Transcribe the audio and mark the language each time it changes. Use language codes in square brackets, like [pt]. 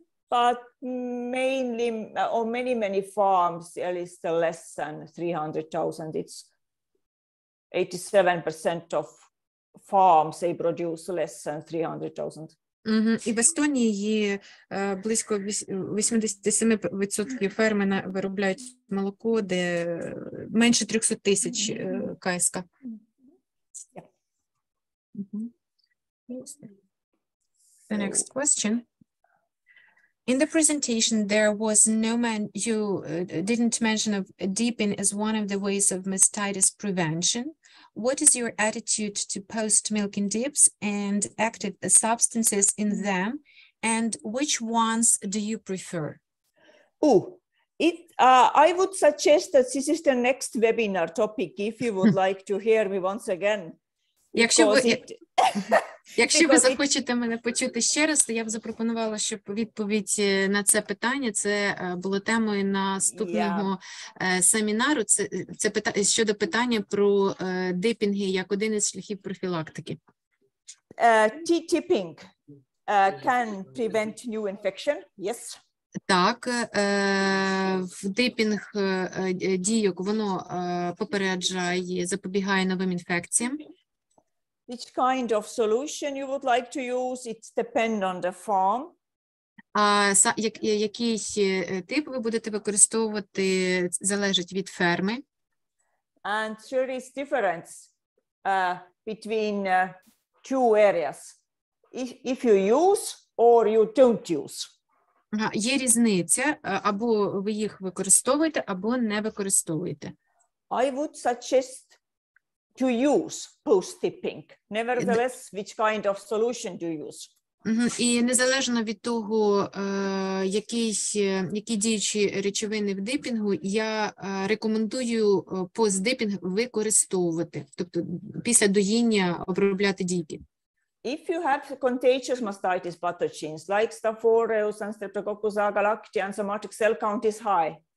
[en] But mainly, or many farms, at least less than 300,000. It's 87% of farms, they produce less than 300,000. [uk] І в Естонії є близько 87% ферми виробляють молоко, де менше 300,000 КСК. [en] The next question. In the presentation, there was you didn't mention of dipping as one of the ways of mastitis prevention. What is your attitude to post-milking dips and active substances in them, and which ones do you prefer? I would suggest that this is the next webinar topic if you would like to hear me once again. [uk] Якщо ви захочете мене почути ще раз, то я б запропонувала, щоб відповідь на це питання, це було темою наступного семінару, це щодо питання про дипінги як один із шляхів профілактики. [en] Tipping can prevent new infection, yes. [uk] Так, в дипінг дійок воно попереджає, запобігає новим інфекціям. [en] Which kind of solution you would like to use? It depends on the farm. [uk] Який тип ви будете використовувати, залежить від ферми. [en] And there is difference between two areas. If you use or you don't use. [uk] Є різниця, або ви їх використовуєте, або не використовуєте. [en] I would suggest to use post-tipping. Nevertheless, which kind of solution do you use? [uk] І незалежно від того, які діючі речовини в дипінгу, я рекомендую постдипінг використовувати, тобто після доїння обробляти дійки. [en] If you have contagious mastitis pathogens like Staph aureus and Streptococcus agalactiae and somatic cell count is high.